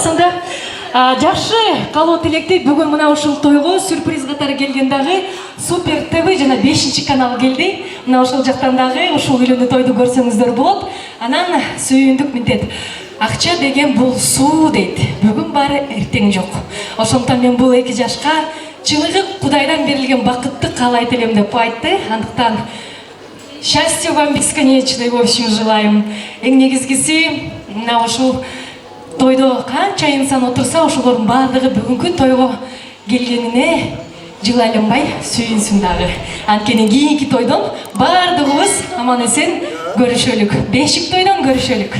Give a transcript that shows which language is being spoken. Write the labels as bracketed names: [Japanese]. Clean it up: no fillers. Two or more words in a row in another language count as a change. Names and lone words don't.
[Kyrgyz] Анда жакшы калуу тилекти бүгүн мына ушул тойго сюрприз катары келген дагы Супер ТВ жана 5-канал келди. Мына ушул жактан дагы ушул үйлөнүү тойду көрсөңүздөр болот. Анан сүйүндүк мынтет. Акча деген бул суу дейт. Бүгүн бары эртең жок. Ошондуктан мен бул 2 жашка чыныгып Кудайдан берилген бакытты каалайт элем деп айтты. [Russian] Андыктан счастья вам бесконечной, в общем, желаем. [Kyrgyz] Эң негизгиси мына ушул тойдо канча инсан отурса, ошолордун баардыгы бүгүнкү тойго келгенине жылайланбай сүйүнсүн дагы. Анткени кийинки тойдон баардыгыбыз аман эсен көрүшөлүк. Бешик тойдон көрүшөлүк.